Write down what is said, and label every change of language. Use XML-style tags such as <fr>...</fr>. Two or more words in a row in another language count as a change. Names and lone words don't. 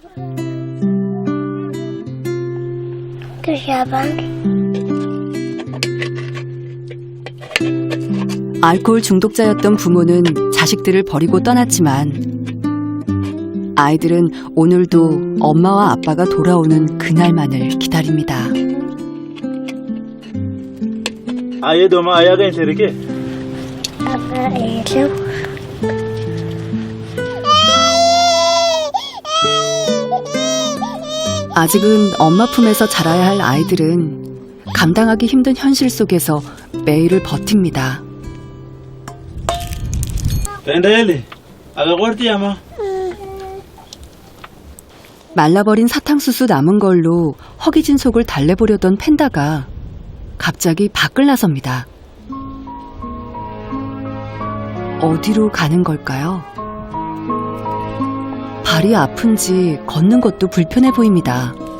<ko>알코올 중독자였던 부모는 자식들을 버리고 떠났지만 아이들은 오늘도 엄마와 아빠가 돌아오는 그날만을 기다립니다. Ayo ma ayaga inserike. 아직은 엄마 품에서 자라야 할 아이들은 감당하기 힘든 현실 속에서 매일을 버팁니다. Pendele. Aga gorti ama. 말라버린 사탕수수 남은 걸로 허기진 속을 달래보려던 팬다가 갑자기 밖을 나섭니다. 어디로 가는 걸까요? 발이 아픈지 걷는 것도 불편해 보입니다.</ko>